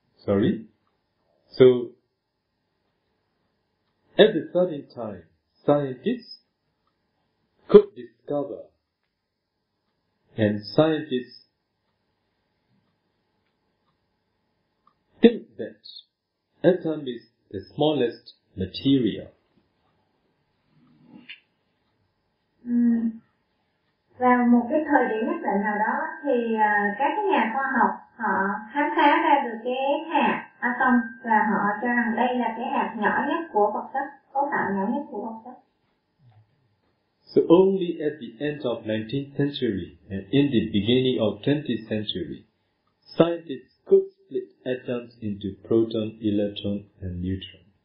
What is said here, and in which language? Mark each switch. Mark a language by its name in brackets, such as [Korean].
[English] So, at the certain time, scientists could discover, and scientists think that atom is the smallest material. [Vietnamese] Vào một cái thời điểm nhất định nào đó thì các cái nhà khoa học họ khám phá ra được cái hạt atom, và họ cho rằng đây là cái hạt nhỏ nhất của vật chất, cấu tạo nhỏ nhất của vật chất. [English] So only at the end of 19th century and in the beginning of 20th century, scientists could split atoms into proton, electron, and neutron.